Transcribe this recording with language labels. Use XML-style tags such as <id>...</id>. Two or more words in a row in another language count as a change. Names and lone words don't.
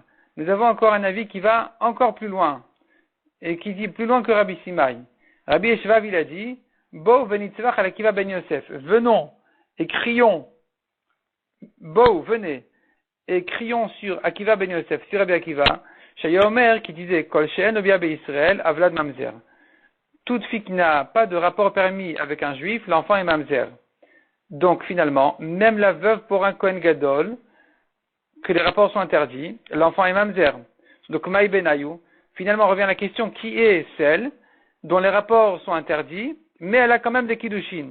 <fr>Nous avons encore un avis qui va encore plus loin. Et qui dit plus loin que Rabbi Simai. Rabbi Eshevav, il a dit,</fr> <he>בוא ונצווח על עקיבא בן יוסף.</he> <fr>Venons et crions. Bo, venez. Et crions sur Akiva ben Yosef, sur Rabbi Akiva,</fr> <he>שהיה אומר</he> <fr>qui disait</fr> <he>כל שאין ביאה בישראל הולד ממזר.</he> <fr>Toute fille qui n'a pas de rapport permis avec un juif, l'enfant est mamzer. Donc finalement, même la veuve pour un Kohen Gadol, que les rapports sont interdits, l'enfant est mamzer. Donc</fr> <he>מאי בינייהו,</he> <fr>finalement revient la question qui est celle dont les rapports sont interdits, mais elle a quand même des kiddushin.</fr>